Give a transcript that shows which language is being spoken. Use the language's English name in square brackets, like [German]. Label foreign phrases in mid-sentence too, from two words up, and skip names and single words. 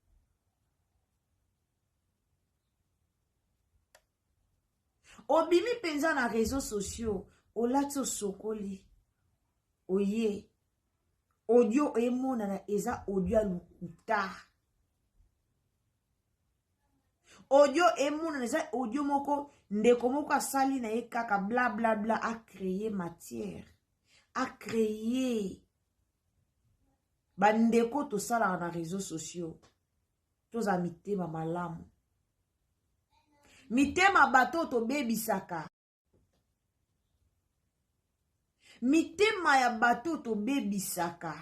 [Lingala] Obimi penza na [French] réseaux sociaux, [Lingala] olatso sokoli. Oye, audio emona na eza audio alukuta. Audio emona na eza audio moko ndeko moko asali na ye kaka bla bla bla [French] a créer matière. A créer [Lingala] bandeko to sala na [French] réseaux sociaux. [Lingala] Toza mitema malamu. Mitema bato to bebisaka. Mitema ya bato to bebisaka.